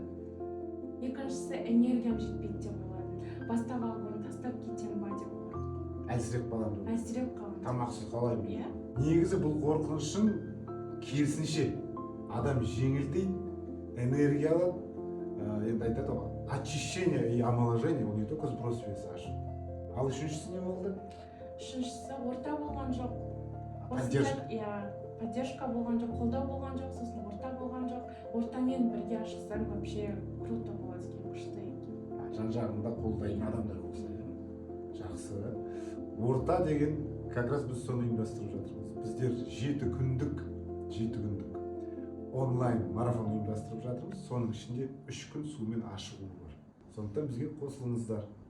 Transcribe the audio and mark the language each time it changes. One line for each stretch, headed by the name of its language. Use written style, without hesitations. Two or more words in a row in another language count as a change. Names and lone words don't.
Kazakh: энергиям жетпейді деп ойладым. Бастап алып оны тастап кетем ба деп қорықтым. әлсіреп қаламын. Әлсіреп қалдым. Тамақсыз қалаймын. Иә. Негізі бұл қорқынышың керісінше адам жеңілдейді, энергия алады, енді айтады ғой,
Russian: очищение и омоложение, ол не только сброс веса ашу.
Kazakh: Ал үшіншісі не болды? Үшіншісі орта болған жоқ. Поддержка. Поддержка болған жоқ, қолдау болған жоқ, сосын орта болған жоқ. Ортамен бірге ашықсаң
Russian: вообще круто
Kazakh: болады екен, күшті екен. Жан жағында қолдайтын адамдар болса. Жақсы. Орта деген,
Russian: как раз
Kazakh: біз соны ұйымдастырып жатырмыз. Біздер 7 күндік онлайн марафон ұйымдастырып жатырмыз. Соның ішінде 3 күн сумен ашығу бар. Сондықтан бізге қосылыңыздар.